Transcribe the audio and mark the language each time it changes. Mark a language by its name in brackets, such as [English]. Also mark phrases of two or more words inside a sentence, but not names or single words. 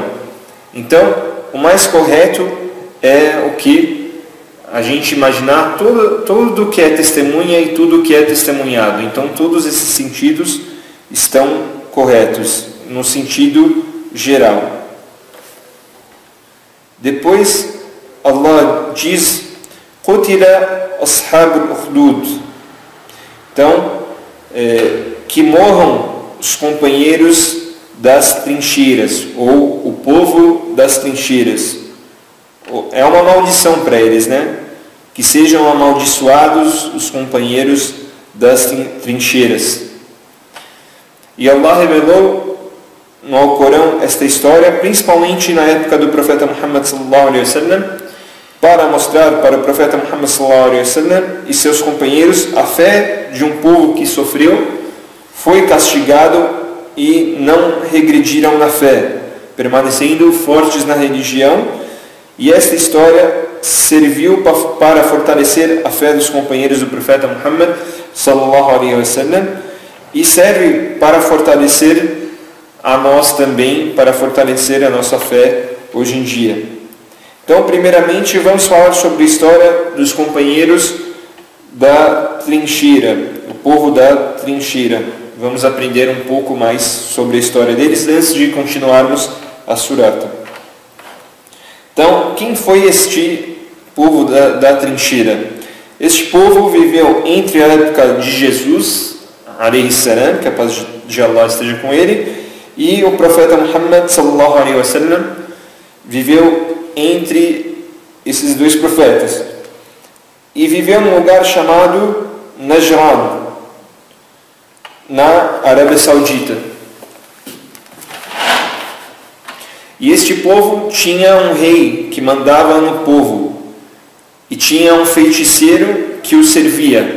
[Portuguese] Então, o mais correto é o que a gente imaginar tudo que é testemunha e tudo que é testemunhado. Então, todos esses sentidos estão corretos, no sentido geral. Depois, Allah diz: [Arabic] قتل أصحاب الأخدود. [Portuguese] Então, que morram os companheiros das trincheiras, ou o povo das trincheiras. É uma maldição para eles, né? Que sejam amaldiçoados os companheiros das trincheiras. E Allah revelou no Alcorão esta história, principalmente na época do profeta Muhammad [Arabic] صلى الله عليه وسلم, [Portuguese] para mostrar para o profeta Muhammad [Arabic] صلى الله عليه وسلم [Portuguese] e seus companheiros a fé de um povo que sofreu, foi castigado e não regrediram na fé, permanecendo fortes na religião. E esta história serviu para fortalecer a fé dos companheiros do profeta Muhammad [Arabic] صلى الله عليه وسلم, [Portuguese] e serve para fortalecer a nós também, para fortalecer a nossa fé hoje em dia. Então, primeiramente, vamos falar sobre a história dos companheiros da trincheira, o povo da trincheira. Vamos aprender um pouco mais sobre a história deles antes de continuarmos a surata. Então, quem foi este povo da trincheira? Este povo viveu entre a época de Jesus, [Arabic] عليه السلام, [Portuguese] que a paz de Allah esteja com ele, e o profeta Muhammad [Arabic] صلى الله عليه وسلم [Portuguese] viveu entre esses dois profetas. E viveu num lugar chamado Najran, na Arábia Saudita. E este povo tinha um rei que mandava no povo, e tinha um feiticeiro que o servia.